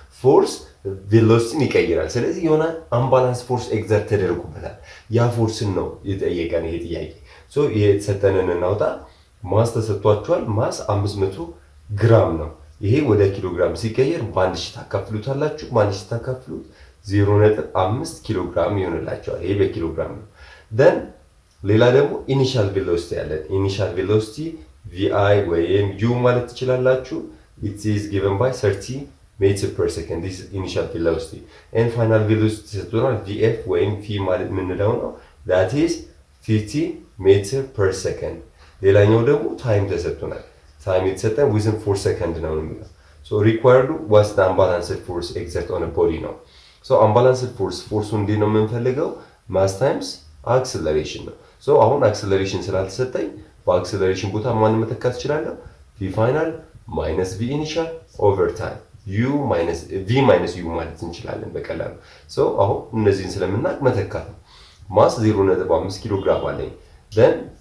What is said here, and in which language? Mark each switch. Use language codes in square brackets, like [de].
[am] ፎርስ ቬሎሲቲን ይቀይራል። ስለዚህ የሆነ አንባላንስ ፎርስ ኤግዘርት ተደርጎበታል። ያ ፎርስን ነው የጠየቀን ይሄ ጥያቄ። so ይሄ የተሰጠንን እናውጣ። ማስ ተሰጥቷቸዋል። ማስ 500 ግራም ነው። ይሄ ወደ ኪሎግራም ሲቀየር በአንድ ሺህ ታካፍሉታላችሁ። በአንድ ሺህ ታካፍሉት 0.5 ኪሎግራም ይሆንላችኋል። ይሄ በኪሎግራም ነው። then ሌላ ደግሞ ኢኒሻል ቬሎሲቲ ያለን ኢኒሻል ቬሎሲቲ vi ወይም u ማለት ትችላላችሁ። [en] it is given by 30 meter per second. This is initial velocity. and final velocity [am] ተሰጥቶናል [en] vf ወይም v [am] ማለት ምንለው ነው [en] that is 50 meter per second. [am] ሌላኛው ደግሞ ታይም ተሰጥቶናል። ታይም የተሰጠን within 4 seconds ነው የሚለው። [en] so required was the unbalanced force exerted on a body [am] ነው። so unbalanced force ፎርሱ እንዴት ነው የምንፈልገው? mass times acceleration ነው። so አሁን acceleration ስላልተሰጠኝ በአክሰለሬሽን ቦታ ማን መተካት እችላለሁ? [en] v final minus v initial over time [am] u minus v minus u ማለት እንችላለን በቀላሉ። so አሁን እነዚህን ስለምናቅ መተካት ነው። ማስ 0.5 ኪሎ ግራም አለኝ። then